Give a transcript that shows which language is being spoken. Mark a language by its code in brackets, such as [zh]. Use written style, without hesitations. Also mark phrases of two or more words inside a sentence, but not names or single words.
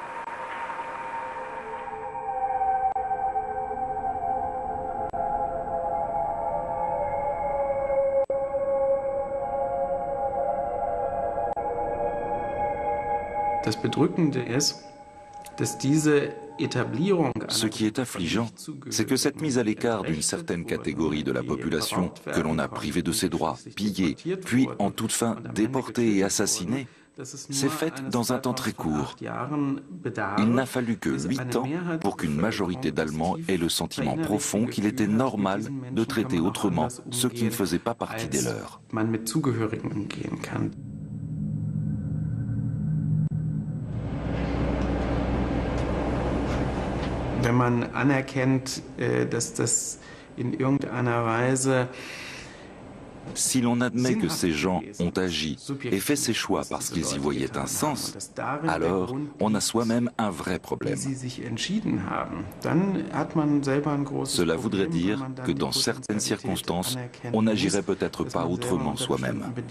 [de] Das Bedrückende ist, dass diese [fr] Ce qui est affligeant, c'est que cette mise à l'écart d'une certaine catégorie de la population que l'on a privée de ses droits, pillée, puis en toute fin déportée et assassinée, s'est faite dans un temps très court. Il n'a fallu que 8 ans pour qu'une majorité d'Allemands ait le sentiment profond qu'il était normal de traiter autrement ceux qui ne faisaient pas partie des leurs. [de] Wenn man anerkennt, dass das in irgendeiner Weise [fr] Si l'on admet que ces gens ont agi et fait ces choix parce qu'ils y voyaient un sens, alors on a soi-même un vrai problème. Cela voudrait dire que dans certaines circonstances, on n'agirait peut-être pas autrement soi-même.